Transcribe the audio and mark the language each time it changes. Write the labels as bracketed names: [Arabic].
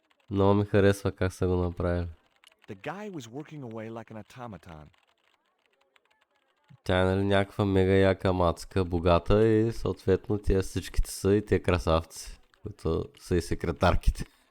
[Bulgarian] Много ми харесва как са го направили. [English] The guy was working away like an automaton. [Bulgarian] Тя е нали някаква мега яка мацка, богата и съответно тия всичките са и тия красавци, които са и секретарките.